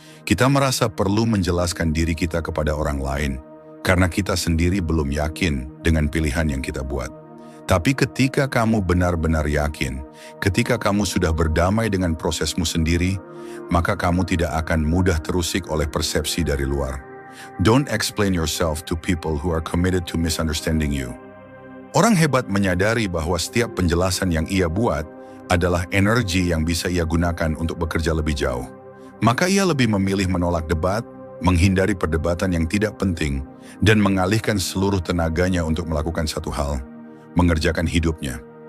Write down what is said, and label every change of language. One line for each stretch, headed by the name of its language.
Indonesian: Kita merasa perlu menjelaskan diri kita kepada orang lain, karena kita sendiri belum yakin dengan pilihan yang kita buat. Tapi ketika kamu benar-benar yakin, ketika kamu sudah berdamai dengan prosesmu sendiri, maka kamu tidak akan mudah terusik oleh persepsi dari luar.
English: Don't explain yourself to people who are committed to misunderstanding you.
Indonesian: Orang hebat menyadari bahwa setiap penjelasan yang ia buat adalah energi yang bisa ia gunakan untuk bekerja lebih jauh. Maka ia lebih memilih menolak debat, menghindari perdebatan yang tidak penting, dan mengalihkan seluruh tenaganya untuk melakukan satu hal, mengerjakan hidupnya.